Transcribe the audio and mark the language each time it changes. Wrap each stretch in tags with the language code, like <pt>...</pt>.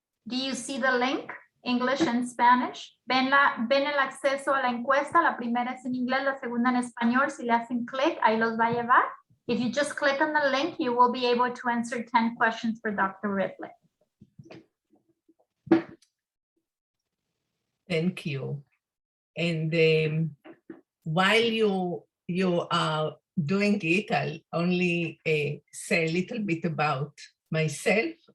<en>Do you see the link, English and Spanish?</en> <es>¿Ven el acceso a la encuesta? La primera es en inglés, la segunda en español. Si le hacen clic, ahí los va a llevar.</es> <en>If you just click on the link, you will be able to answer 10 questions for Dr. Ripley. Thank you. And while you are doing it, I'll only say a little bit about myself.</en>